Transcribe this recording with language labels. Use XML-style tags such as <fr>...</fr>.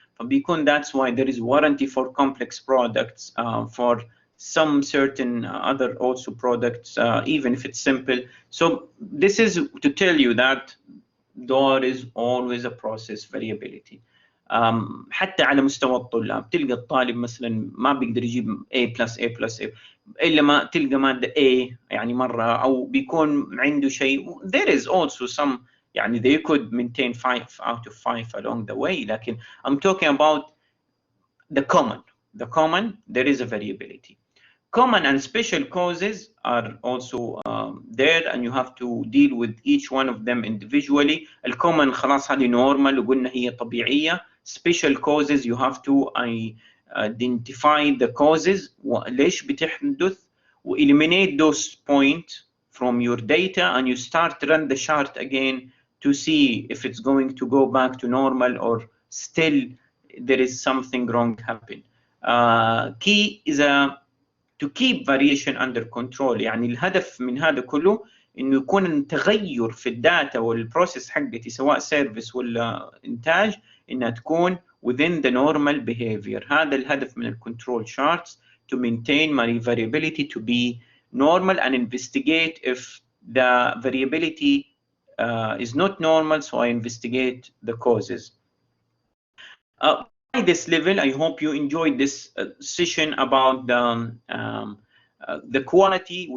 <en>فبيكون that's why there is warranty for complex products, for some certain other also products, even if it's simple. So this is to tell you that there is always a process variability.</en> <ar>حتى على مستوى الطلاب تلقى الطالب مثلا ما بيقدر يجيب A+A+A إلا ما تلقى مادة A يعني مرة، أو بيكون عنده شيء.</ar> <en>There is also some يعني they could maintain 5 out of 5 along the way. لكن I'm talking about the common, there is a variability. Common and special causes are also there, and you have to deal with each one of them individually.</en> <ar>الcommon خلاص هذه normal وقلنا هي طبيعية.</ar> <en>Special causes you have to identify the causes</en> <ar>ليش بتحدث</ar> <en>و eliminate those points from your data, and you start to run the chart again to see if it's going to go back to normal or still there is something wrong happen. Key is to keep variation under control.</en> <ar>يعني الهدف من هذا كله إنه يكون التغير في الداتا والبروسيس حقتي سواء سيرفيس ولا إنتاج إنها تكون</ar> <en>within the normal behavior.</en> <ar>هذا الهدف من الكنترول</ar> <en>charts, to maintain my variability to be normal and investigate if the variability is not normal, so I investigate the causes. By this level, I hope you enjoyed this session about the quality.</en>